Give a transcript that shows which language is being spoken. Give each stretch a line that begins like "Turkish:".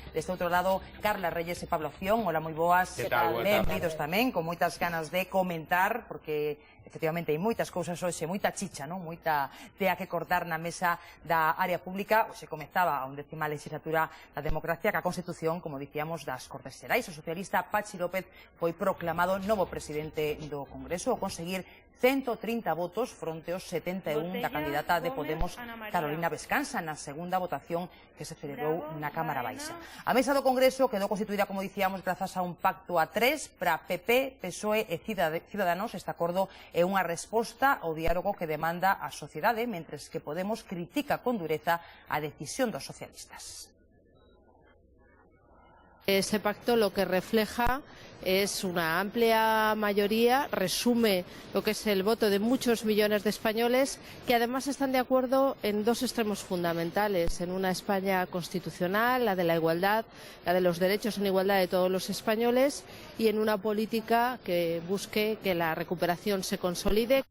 Galician: Deste outro lado, Carla Reyes e Pablo Acción. Hola, moi boas. Que tal? Benvidos tamén, con moitas ganas de comentar, porque efectivamente hai moitas cousas hoxe, moita chicha, non? Moita tea que cortar na mesa da área pública. Hoxe comezaba a 11ª legislatura da democracia ca Constitución, como dicíamos, das Cortes Xerais. O socialista Pachi López foi proclamado novo presidente do Congreso ao conseguir 130 votos fronte aos 71 da candidata de Podemos, Carolina Vescansa, na segunda votación que se celebrou na Cámara Baixa. A mesa do Congreso quedou constituída, como dicíamos, grazas a un pacto a 3 para PP, PSOE e Ciudadanos. Este acordo é unha resposta ao diálogo que demanda a sociedade, mentres que Podemos critica con dureza a decisión dos socialistas.
Spanish: Ese pacto lo que refleja es una amplia mayoría, resume lo que es el voto de muchos millones de españoles que además están de acuerdo en dos extremos fundamentales, en una España constitucional, la de la igualdad, la de los derechos en igualdad de todos los españoles, y en una política que busque que la recuperación se consolide.